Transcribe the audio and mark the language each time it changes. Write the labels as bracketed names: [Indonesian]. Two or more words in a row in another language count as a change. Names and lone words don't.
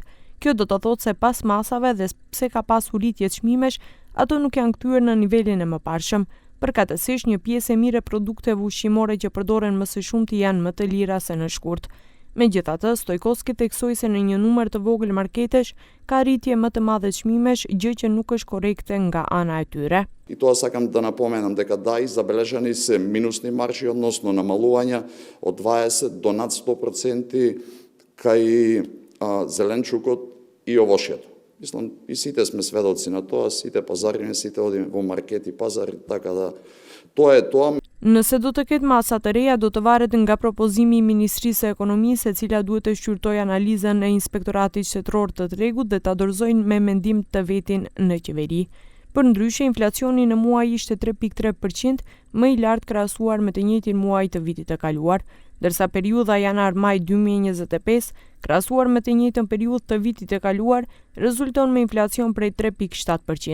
[Albanian] Kjo do të thotë se pas masave dhe pse ka pasur rritje çmimesh, ato nuk janë kthyer në nivelin e mëparshëm. Përkatësisht, një pjesë e mirë e produkteve ushqimore që përdoren më së shumti janë më të lira se në shkurt. Megjithatë, Stojkoski theksoi se në një numër të vogël marketesh ka rritje më të madhe çmimesh, gjë që nuk është korrekte nga ana e tyre. [Macedonian] И тоа сакам да напоменам дека да, и забележани се минусни маржи, односно намалувања од 20 до над 100% кај зеленчукот и овошјето. Мислам, и сите сме сведоци на тоа, сите пазари, сите одиме во маркети, пазари, така да тоа е тоа. [Albanian] Nëse do të ketë masa të reja, do të varet nga propozimi i Ministrisë së Ekonomisë, e cila duhet të shqyrtojë analizën e Inspektoratit Shtetëror të Tregut dhe ta dorëzojnë me mendim të vetin në qeveri. Përndryshe, inflacioni në muaj ishte 3.3%, më i lartë krahasuar me të njëjtin muaj të vitit të kaluar, ndërsa periudha janar-maj 2025, krahasuar me të njëjtën periudhë të vitit të kaluar, rezulton me inflacion prej 3.7%.